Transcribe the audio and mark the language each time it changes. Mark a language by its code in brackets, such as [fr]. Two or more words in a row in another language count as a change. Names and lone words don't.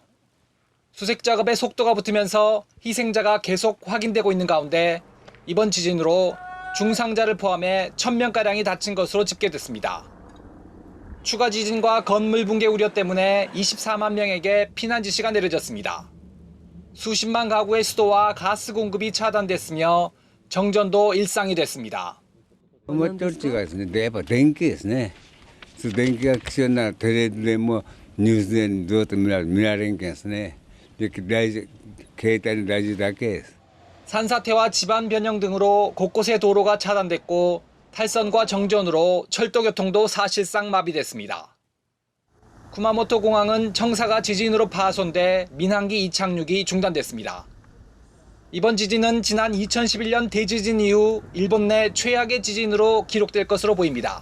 [ko] 수색 작업에 속도가 붙으면서 희생자가 계속 확인되고 있는 가운데 이번 지진으로 중상자를 포함해 1,000명가량이 다친 것으로 집계됐습니다. 추가 지진과 건물 붕괴 우려 때문에 24만 명에게 피난 지시가 내려졌습니다. 수십만 가구의 수도와 가스 공급이 차단됐으며 정전도 일상이 됐습니다. [ja] 思ってる違いですね。やっぱ電気ですね。電気が必要ならテレビでもニュースでずっと見られんけんですね。携帯の大事だけです。 [ko] 산사태와 지반 변형 등으로 곳곳의 도로가 차단됐고 탈선과 정전으로 철도 교통도 사실상 마비됐습니다. 구마모토 공항은 청사가 지진으로 파손돼 민항기 이착륙이 중단됐습니다. 이번 지진은 지난 2011년 대지진 이후 일본 내 최악의 지진으로 기록될 것으로 보입니다.